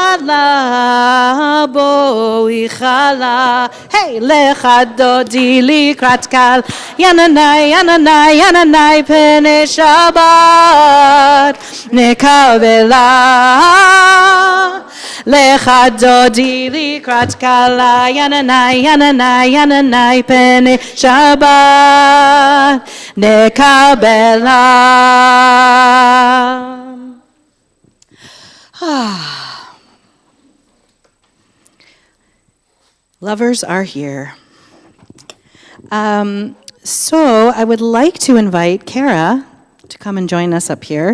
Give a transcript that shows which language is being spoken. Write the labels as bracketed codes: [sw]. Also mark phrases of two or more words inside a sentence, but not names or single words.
[he] כלה היי, לכה דודי לקראת כל יננאי, יננאי, יננאי פני שבת נקבלה. לכה דודי לקראת כלה יננאי, יננאי, יננאי פני שבת נקבלה. [en] Lovers are here. So I would like to invite Kara to come and join us up here.